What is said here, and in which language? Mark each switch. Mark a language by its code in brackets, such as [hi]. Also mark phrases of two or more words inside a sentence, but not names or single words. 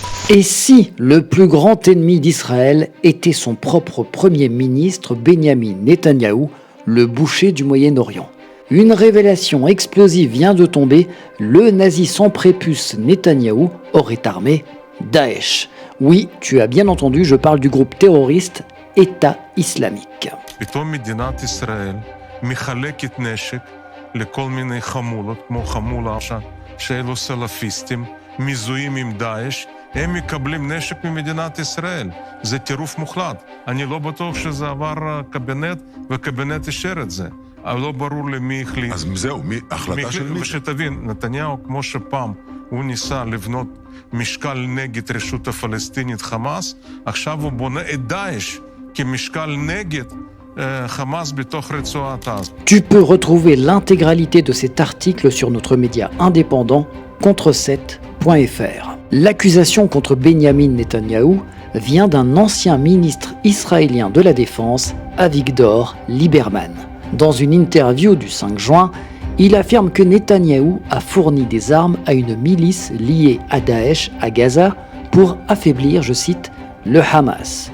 [fr] Et si le plus grand ennemi d'Israël était son propre premier ministre Benyamin Netanyahou, le boucher du Moyen-Orient? Une révélation explosive vient de tomber, le nazi sans prépuce Netanyahou aurait armé Daesh. Oui, tu as bien entendu, je parle du groupe terroriste État islamique. [he] פתאום מדינת ישראל מחלקת נשק לכל מיני חמולות, כמו חמולה שאלו סלפיסטים, מזוהים עם דאעש, הם מקבלים נשק ממדינת ישראל. זה טירוף מוחלט. אני לא בטוח שזה עבר קבינט, וקבינט אישר את זה. אבל לא ברור למי החליט. אז זהו, החלטה של מי? ושתבין, נתניהו, כמו שפעם הוא ניסה לבנות משקל נגד רשות הפלסטינית חמאס, עכשיו הוא בונה את דאעש כמשקל נגד Hamas בתוך רצועת עזה. [fr] Tu peux retrouver l'intégralité de cet article sur notre média indépendant contre7.fr. L'accusation contre Benyamin Netanyahou vient d'un ancien ministre israélien de la Défense, Avigdor Lieberman. Dans une interview du 5 juin, il affirme que Netanyahou a fourni des armes à une milice liée à Daesh à Gaza pour affaiblir, je cite, le Hamas.